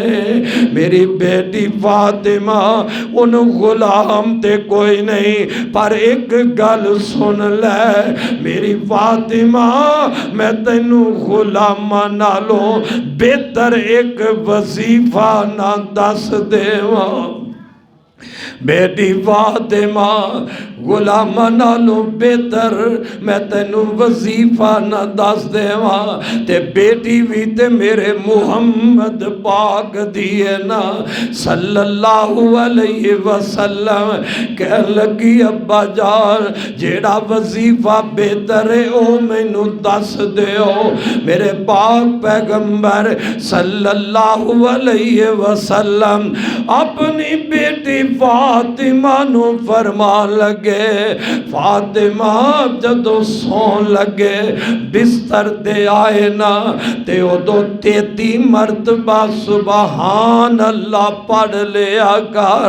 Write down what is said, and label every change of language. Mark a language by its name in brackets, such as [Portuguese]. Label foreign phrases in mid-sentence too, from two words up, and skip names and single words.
[Punjabi] میری بیٹی فاطمہ اُن غلام تے کوئی نہیں، پر اک گل سن لے میری فاطمہ میں تینوں غلاماں نالوں بہتر اک وظیفہ نہ دس دیواں. بیٹی فاطمہ غلاماں نالوں بہتر میں تینوں وظیفہ نہ دس دیواں. تے بیٹی بھی تے میرے محمد پاک دی ہے نا [Arabic] صلی اللہ علیہ وسلم. [Punjabi] کہن لگی ابا جان جیہڑا وظیفہ بہتر ہے او مینوں دس دیو. میرے پاک پیغمبر [Arabic] صلی اللہ علیہ وسلم [Punjabi] اپنی بیٹی فاطمہ نوں فرمان لگے فاطمہ جدوں سون لگے بستر دے آئے نا تے اودوں 33 مرتبہ [Arabic] سبحان اللہ [Punjabi] پڑھ لیا کر.